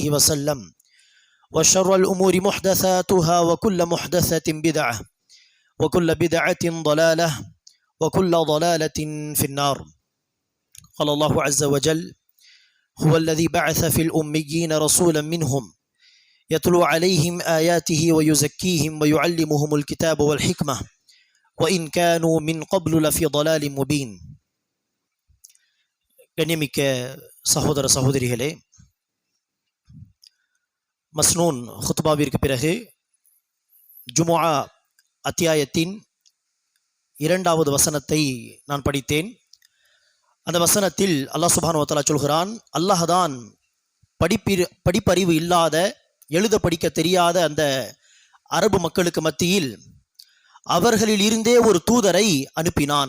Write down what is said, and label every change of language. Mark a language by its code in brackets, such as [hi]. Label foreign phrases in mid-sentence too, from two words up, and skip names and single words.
[ar] وسلم وشر الأمور محدثاتها وكل محدثة بدعة وكل بدعة ضلالة وكل ضلالة في النار قال الله عز وجل هو الذي بعث في الأميين رسولا منهم يتلو عليهم آياته ويزكيهم ويعلمهم الكتاب والحكمة وإن كانوا من قبل لفي ضلال مبين. [ta] கண்ணியமிக்க சகோதர சகோதரிகளே, மஸ்னூன் ஹுத்பாவிற்கு பிறகு ஜுமுஆ அத்தியாயத்தின் 2வது வசனத்தை நான் படித்தேன். அந்த வசனத்தில் அல்லாஹ் [ar] سبحانه وتعالى [ta] சொல்கிறான், அல்லாஹ்தான் படிப்பறிவு இல்லாத, எழுத படிக்க தெரியாத அந்த அரபு மக்களுக்கு மத்தியில் அவர்களில் இருந்தே ஒரு தூதரை அனுப்பினான்.